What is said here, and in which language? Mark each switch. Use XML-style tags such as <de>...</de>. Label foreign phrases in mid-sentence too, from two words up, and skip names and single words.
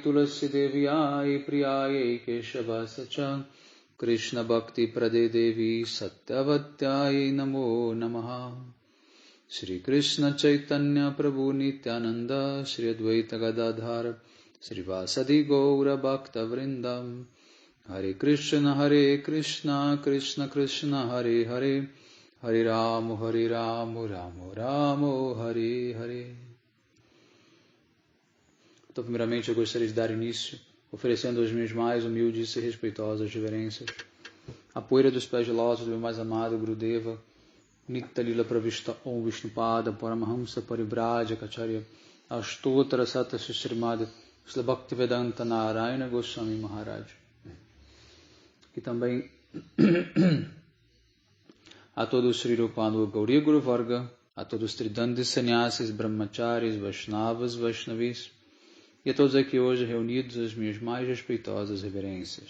<sa>तुलसी देव्यै प्रियै केशवसचं कृष्ण भक्ति प्रदे देवि सत्यवत्यै नमो नमः श्री कृष्ण चैतन्य प्रभु नित्यानन्द श्री अद्वैत गदाधर श्री वासादि गौर भक्त वृन्दं हरे कृष्ण कृष्ण कृष्ण हरे हरे हरे रामो रामो रामो हरे हरे Hare Ramo Ramo Ramo Hare Hare.</sa> <pt>Então, primeiramente, eu gostaria de dar início oferecendo as minhas mais humildes e respeitosas reverências a poeira dos pés de lótus do meu mais amado Gurudeva, Nitya Lila Pravishta Om Vishnupada Paramahamsa Paribraja Kacharya Ashtottara Sata Shrimad Srila Bhaktivedanta Narayana Goswami Maharaj. E também a todos os Sri Rupanu Gauriya Guru Varga, a todos os Tridandis Sannyasis, Brahmacharis, Vaishnavas, Vaishnavis, e a todos aqui hoje reunidos as minhas mais respeitosas reverências.</pt>